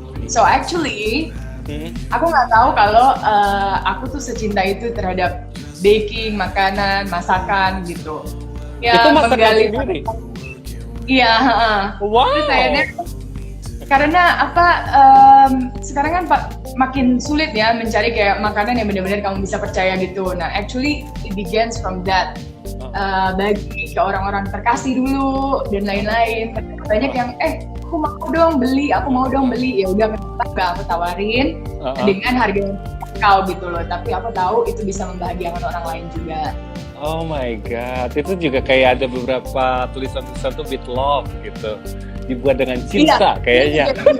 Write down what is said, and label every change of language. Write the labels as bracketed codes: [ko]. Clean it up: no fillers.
[en] So actually, [id] aku nggak tahu kalau aku tuh secinta itu terhadap baking, makanan, masakan gitu. Ya, Itu masakan menggali sendiri? Iya. Wow. Terus akhirnya, karena apa? Sekarang kan makin sulit ya mencari kayak makanan yang benar-benar kamu bisa percaya gitu. [en] Nah, actually it begins from that. [id] Bagi ke orang-orang terkasih dulu dan lain-lain. Banyak yang aku mau dong beli. Ya udah, aku tawarin dengan harga yang terjangkau gitu loh. Tapi aku tahu itu bisa membahagiakan orang lain juga. [en] Oh my god, [id] itu juga kayak ada beberapa tulisan-tulisan tuh [en] with love [id] gitu, dibuat dengan cinta kayaknya.